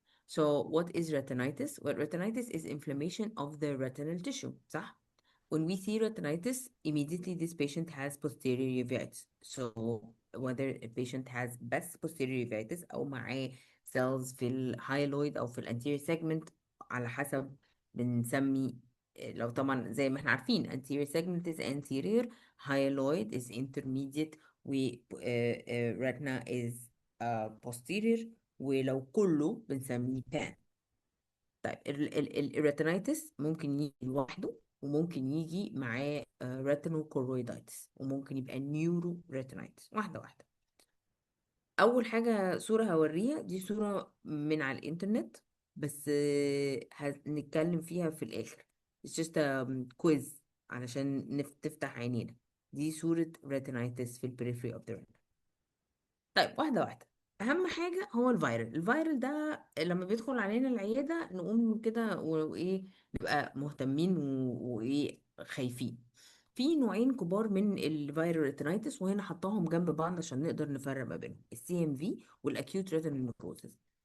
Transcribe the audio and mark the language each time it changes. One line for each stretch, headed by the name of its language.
English: So what is retinitis? Well, retinitis is inflammation of the retinal tissue,
Arabic: صح؟
English: When we see retinitis, immediately this patient has posterior uveitis. So whether a patient has
Arabic: بس posterior uveitis أو معاه cells في الهايلويد أو في الانتيريور segment، على حسب بنسمي. لو طبعا زي ما احنا عارفين
English: anterior segment is anterior, hyaloid is intermediate،
Arabic: و
English: retina is posterior،
Arabic: ولو كله بنسميه pan. طيب الريتينايتس ممكن يجي لوحده، وممكن يجي معاه ريتينو كورويدايتس، وممكن يبقى نيورو ريتينايتس. واحدة واحدة. أول حاجة صورة هوريها، دي صورة من على الإنترنت، بس هنتكلم فيها في الآخر.
English: It's just a quiz
Arabic: علشان تفتح عينينا. دي صورة ريتينايتس في البريفري اوف ذا retina. طيب، واحدة واحدة. أهم حاجة هو الفيرال ده لما بيدخل علينا العيادة نقوم كده وإيه، نبقى مهتمين وإيه، خايفين. في نوعين كبار من الفيرال ريتينايتس، وهنا حطاهم جنب بعض عشان نقدر نفرق ما بينهم: السي ام في والاكيوت ريتينال نكروزز.